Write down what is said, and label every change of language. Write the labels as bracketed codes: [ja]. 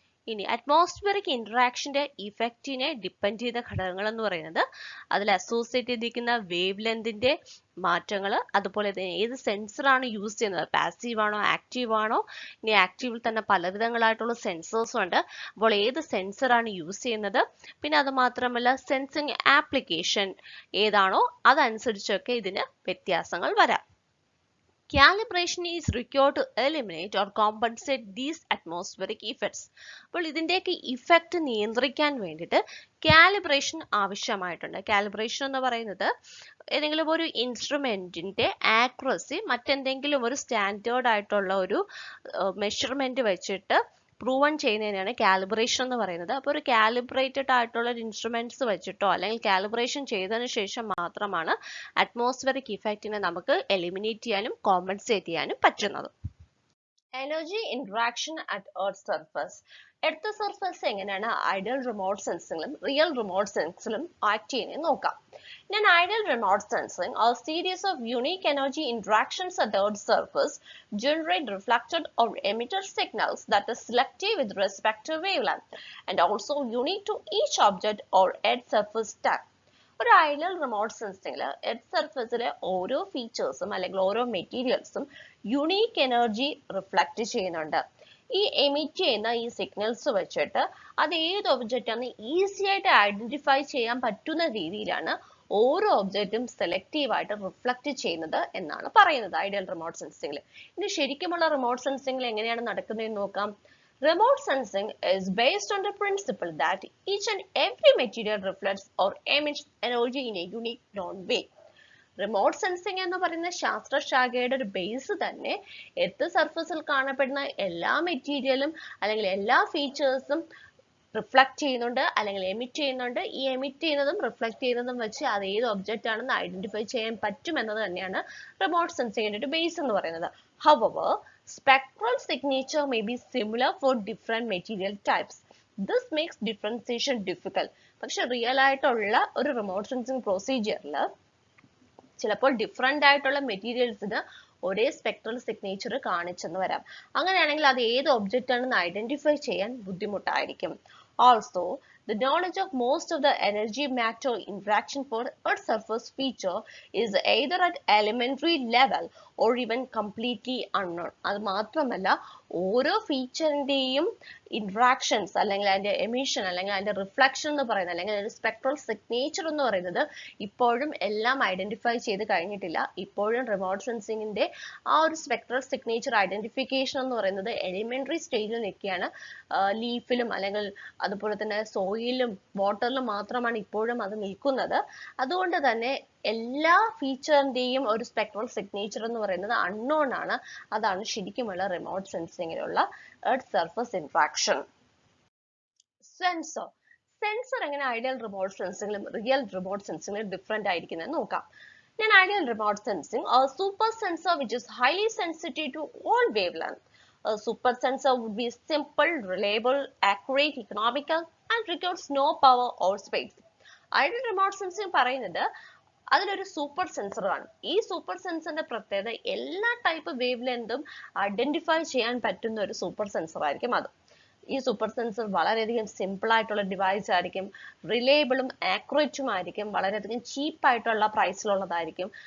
[ml] ഇനി atmospheric ഇന്ററാക്ഷന്റെ ഇഫക്റ്റിനെ depend ചെയ്ത ഘടകങ്ങൾ എന്ന് പറയുന്നത് അതിൽ അസോസിയേറ്റ് ചെയ്തിരിക്കുന്ന വേവ് ലെന്തിന്റെ മാറ്റങ്ങൾ, അതുപോലെ തന്നെ ഏത് സെൻസറാണ് യൂസ് ചെയ്യുന്നത്, പാസീവ് ആണോ ആക്റ്റീവ് ആണോ. ഇനി ആക്റ്റീവിൽ തന്നെ പല വിധങ്ങളായിട്ടുള്ള സെൻസേഴ്സ് ഉണ്ട്. അപ്പോൾ ഏത് സെൻസറാണ് യൂസ് ചെയ്യുന്നത്, പിന്നെ അത് മാത്രമല്ല സെൻസിങ് ആപ്ലിക്കേഷൻ ഏതാണോ അതനുസരിച്ചൊക്കെ ഇതിന് വ്യത്യാസങ്ങൾ വരാം. [en] Calibration is required to eliminate or compensate these atmospheric effects. [ml] അപ്പോൾ ഇതിൻ്റെയൊക്കെ ഇഫക്റ്റ് നിയന്ത്രിക്കാൻ വേണ്ടിയിട്ട് കാലിബ്രേഷൻ ആവശ്യമായിട്ടുണ്ട്. കാലിബ്രേഷൻ എന്ന് പറയുന്നത് ഏതെങ്കിലും ഒരു ഇൻസ്ട്രുമെന്റിന്റെ ആക്യുറസി മറ്റെന്തെങ്കിലും ഒരു സ്റ്റാൻഡേർഡ് ആയിട്ടുള്ള ഒരു മെഷർമെന്റ് വെച്ചിട്ട് പ്രൂവൺ ചെയ്യുന്നതിനാണ് കാലിബ്രേഷൻ എന്ന് പറയുന്നത്. അപ്പോൾ ഒരു കാലിബ്രേറ്റഡ് ആയിട്ടുള്ള ഇൻസ്ട്രുമെന്റ്സ് വെച്ചിട്ടോ അല്ലെങ്കിൽ കാലിബ്രേഷൻ ചെയ്തതിനു ശേഷം മാത്രമാണ് അറ്റ്മോസ്ഫിയറിക് ഇഫക്റ്റിനെ നമുക്ക് എലിമിനേറ്റ് ചെയ്യാനും കോമ്പൻസേറ്റ് ചെയ്യാനും പറ്റുന്നത്. Energy interaction at earth surface. Earth surface എങ്ങനെയാണ് ideal remote സെൻസിങ്ങിലും real remote സെൻസിലും act ചെയ്യുന്നത് നോക്കാം. [en] In an ideal remote sensing, a series of unique energy interactions at the Earth's surface generate reflected or emitted signals that are selective with respect to wavelength and also unique to each object or Earth surface type. [ml] ഒരു ideal remote സെൻസിംഗിൽ earth സർഫസിലെ ഓരോ ഫീച്ചേഴ്സും അല്ലെങ്കിൽ ഓരോ മെറ്റീരിയൽസും unique energy reflect ചെയ്യുന്നുണ്ട്. ഈ emit ചെയ്യുന്ന ഈ signals വെച്ചിട്ട് അത് ഏത് ഒബ്ജക്റ്റ് ആണ് ഈസി ആയിട്ട് ഐഡന്റിഫൈ ചെയ്യാൻ പറ്റുന്ന രീതിയിലാണ് ഓരോ ഒബ്ജക്റ്റും സെലക്റ്റീവ് ആയിട്ട് റിഫ്ലക്റ്റ് ചെയ്യുന്നത് എന്നാണ് പറയുന്നത് ഐഡിയൽ റിമോട്ട് സെൻസിംഗിൽ. ഇനി ശരിക്കുമുള്ള റിമോട്ട് സെൻസിംഗിൽ എങ്ങനെയാണ് നടക്കുന്നതെന്ന് നോക്കാം. [en] Remote sensing is based on the principle that each and every material reflects or emits energy in a unique known way. [ml] Remote sensing എന്ന് പറയുന്ന ശാസ്ത്രശാഖയുടെ ഒരു ബേസ് തന്നെ എർത്ത് സർഫസിൽ കാണപ്പെടുന്ന എല്ലാ മെറ്റീരിയലും അല്ലെങ്കിൽ എല്ലാ ഫീച്ചേഴ്സും റിഫ്ലക്റ്റ് ചെയ്യുന്നുണ്ട് അല്ലെങ്കിൽ എമിറ്റ് ചെയ്യുന്നുണ്ട്. ഈ എമിറ്റ് ചെയ്യുന്നതും റിഫ്ലക്റ്റ് ചെയ്യുന്നതും വെച്ച് അത് ഏത് ഒബ്ജക്റ്റ് ആണെന്ന് ഐഡന്റിഫൈ ചെയ്യാൻ പറ്റും എന്നത് തന്നെയാണ് റിമോട്ട് സെൻസിങ്ങിന്റെ ഒരു ബേസ് എന്ന് പറയുന്നത്. [en] However, spectral signature may be similar for different material types. This makes differentiation difficult. [ml] പക്ഷെ റിയൽ ആയിട്ടുള്ള ഒരു റിമോട്ട് സെൻസിങ് പ്രൊസീജിയറിൽ ചിലപ്പോൾ ഡിഫറെന്റ് ആയിട്ടുള്ള മെറ്റീരിയൽസിന് ഒരേ സ്പെക്ട്രൽ സിഗ്നേച്ചർ കാണിച്ചെന്ന് വരാം. അങ്ങനെയാണെങ്കിൽ അത് ഏത് ഒബ്ജക്റ്റ് ആണെന്ന് ഐഡന്റിഫൈ ചെയ്യാൻ ബുദ്ധിമുട്ടായിരിക്കും. [en] Also, the knowledge of most of the energy matter interaction for Earth surface feature is either at elementary level or even completely unknown. [ml] അത് മാത്രമല്ല ഓരോ ഫീച്ചറിന്റെയും ഇന്ററാക്ഷൻസ് അല്ലെങ്കിൽ അതിന്റെ എമിഷൻ അല്ലെങ്കിൽ അതിന്റെ റിഫ്ലക്ഷൻ എന്ന് പറയുന്നത് അല്ലെങ്കിൽ അതിന്റെ സ്പെക്ട്രൽ സിഗ്നേച്ചർ എന്ന് പറയുന്നത് ഇപ്പോഴും എല്ലാം ഐഡന്റിഫൈ ചെയ്ത് കഴിഞ്ഞിട്ടില്ല. ഇപ്പോഴും റിമോട്ട് സെൻസിങ്ങിന്റെ ആ ഒരു സ്പെക്ട്രൽ സിഗ്നേച്ചർ ഐഡന്റിഫിക്കേഷൻ എന്ന് പറയുന്നത് എലിമെന്ററി സ്റ്റേജിൽ നിൽക്കുകയാണ്. ലീഫിലും അല്ലെങ്കിൽ അതുപോലെ തന്നെ സോയിലും വാട്ടറിലും മാത്രമാണ് ഇപ്പോഴും അത് നിൽക്കുന്നത്. അതുകൊണ്ട് തന്നെ എല്ലാ ഫീച്ചറിന്റെയും ഒരു സ്പെക്ട്രൽ സിഗ്നേച്ചർ എന്ന് പറയുന്നത് അൺനോൺ ആണ്. അതാണ് ശരിക്കുമുള്ള remote സെൻസിങ്ങിലുള്ള earth surface interaction. Sensor എങ്ങനെ ideal remote സെൻസിങ്ങിലും real remote സെൻസിങ്ങിലും different ആയിരിക്കുന്നത് നോക്കാം. [en] In ideal remote sensing, a super sensor which is highly sensitive to all wavelength. A super sensor would be simple, reliable, accurate, economical, and requires no power or space. Ideal remote sensing [ml] പറയുന്നത് അതിലൊരു super sensor ആണ്. ഈ super സെൻസറിന്റെ പ്രത്യേകത എല്ലാ type wave ലെങ്തും identify ചെയ്യാൻ പറ്റുന്ന ഒരു സൂപ്പർ സെൻസർ ആയിരിക്കും അത്. ഈ സൂപ്പർ സെൻസർ വളരെയധികം സിമ്പിൾ ആയിട്ടുള്ള ഡിവൈസ് ആയിരിക്കും, റിലയബിളും ആക്യുറേറ്റും ആയിരിക്കും, വളരെയധികം ചീപ്പ് ആയിട്ടുള്ള പ്രൈസിലുള്ളതായിരിക്കും.